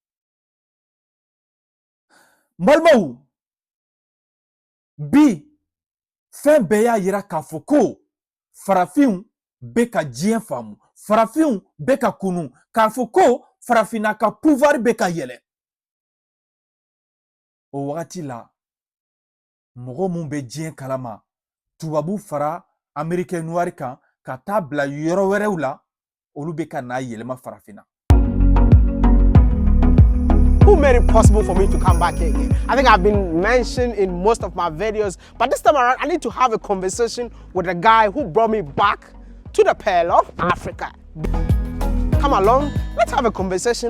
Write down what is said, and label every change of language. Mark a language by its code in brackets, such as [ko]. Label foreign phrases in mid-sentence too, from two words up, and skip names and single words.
[bm] Mbalimaw, bi fɛn bɛɛ y'a yira k'a fɔ ko farafinw bɛ ka diɲɛ faamu, farafinw bɛ ka kunu, k'a fɔ ko farafinna ka pouvoir bɛ ka yɛlɛ. O wagati la mɔgɔ mun bɛ diɲɛ kalama, tubabu fara [fr] américain noir [bm] kan ka taa bila yɔrɔ wɛrɛw la, olu bɛ ka n'a yɛlɛma farafinna. [en] Who made it possible for me to come back here again? I think I've been mentioned in most of my videos, but this time around I need to have a conversation with the guy who brought me back to the Pearl of Africa. Come along, let's have a conversation.